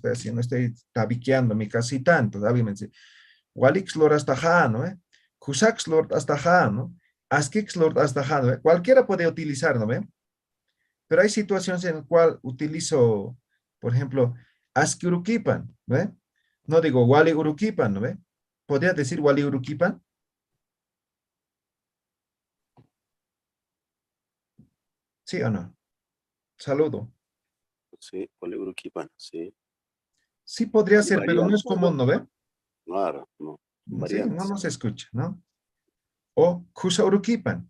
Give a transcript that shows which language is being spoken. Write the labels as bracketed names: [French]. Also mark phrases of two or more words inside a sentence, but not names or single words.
[Spanish] Estoy tabiqueando mi casita, entonces obviamente, [Aymara] Walixlor hasta ja, [Spanish] ¿no? [Aymara] Kusaxlor hasta ja, [Spanish] ¿no? [Aymara] Askixlor hasta ja, [Spanish] ¿no? Cualquiera puede utilizar, ¿no? Pero hay situaciones en las cuales utilizo, por ejemplo, askiurukipan, ¿no? No digo [Aymara] wali urukipan, [Spanish] ¿no? ¿Podría decir [Aymara] wali urukipan? [Spanish] ¿Sí o no? Saludo. Sí, Uruquipan, sí. Sí podría Hay ser, pero no es variantes, común, ¿no ve? Claro, no. Sí, no Variantes. se escucha, ¿no? O kusaurukipan.